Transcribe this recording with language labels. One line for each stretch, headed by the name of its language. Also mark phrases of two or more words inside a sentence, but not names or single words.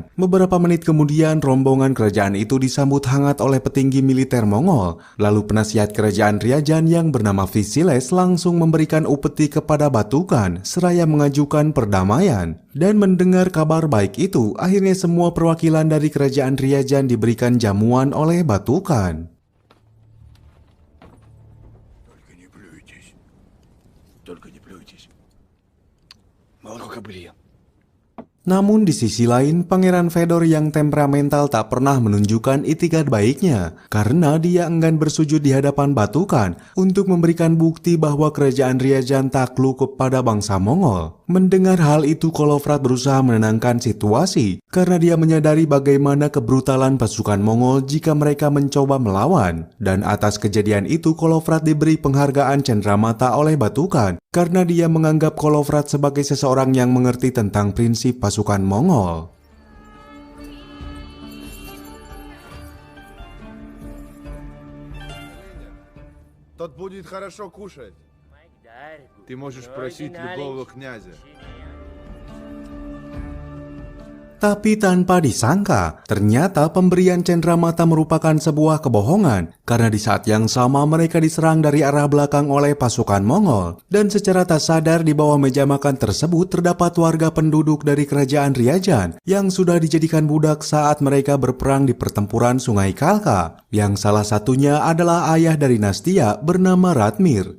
Indonesian: Beberapa menit kemudian, rombongan kerajaan itu disambut hangat oleh petinggi militer Mongol. Lalu penasihat kerajaan Ryazan yang bernama Vasiles langsung memberikan upeti kepada Batukan, seraya mengajukan perdamaian. Dan mendengar kabar baik itu, akhirnya semua perwakilan dari kerajaan Ryazan diberikan jamuan oleh Batukan.
Russian: Только не плюйтесь. Молоко кобылье.
Indonesian: Namun di sisi lain, Pangeran Fedor yang temperamental tak pernah menunjukkan itikat baiknya karena dia enggan bersujud di hadapan Batukan untuk memberikan bukti bahwa kerajaan Ryazan takluk kepada bangsa Mongol. Mendengar hal itu, Kolovrat berusaha menenangkan situasi karena dia menyadari bagaimana kebrutalan pasukan Mongol jika mereka mencoba melawan. Dan atas kejadian itu, Kolovrat diberi penghargaan Cendramata oleh Batukan karena dia menganggap Kolovrat sebagai seseorang yang mengerti tentang prinsip pasukan Mongol.
Russian: Тот будет хорошо кушать. Ты можешь просить любого князя.
Indonesian: Tapi tanpa disangka, ternyata pemberian Cendramata merupakan sebuah kebohongan karena di saat yang sama mereka diserang dari arah belakang oleh pasukan Mongol. Dan secara tak sadar di bawah meja makan tersebut terdapat warga penduduk dari kerajaan Ryazan yang sudah dijadikan budak saat mereka berperang di pertempuran Sungai Kalka, yang salah satunya adalah ayah dari Nastia bernama Ratmir.